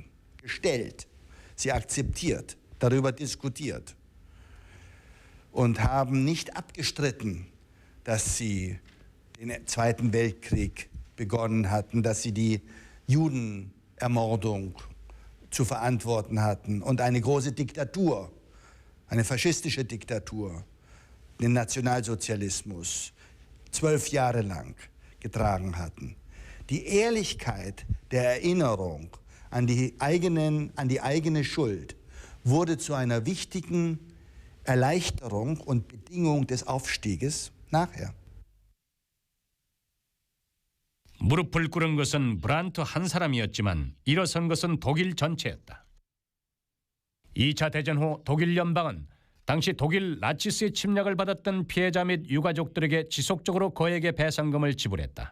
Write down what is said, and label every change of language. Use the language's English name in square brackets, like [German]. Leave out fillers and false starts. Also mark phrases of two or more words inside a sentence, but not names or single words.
[German] gestellt, sie akzeptiert, darüber diskutiert und haben nicht abgestritten, dass sie den Zweiten Weltkrieg begonnen hatten, dass sie die Judenermordung zu verantworten hatten und eine große Diktatur, eine faschistische Diktatur, den Nationalsozialismus 12 Jahre lang getragen hatten. Die Ehrlichkeit der Erinnerung an die eigene Schuld wurde zu einer wichtigen Erleichterung und Bedingung des Aufstieges nachher. [Korean] 무릎을 꿇은 것은 브란트 한 사람이었지만 일어선 것은 독일 전체였다. 2차 대전 후 독일 연방은 당시 독일 나치스의 침략을 받았던 피해자 및 유가족들에게 지속적으로 거액의 배상금을 지불했다.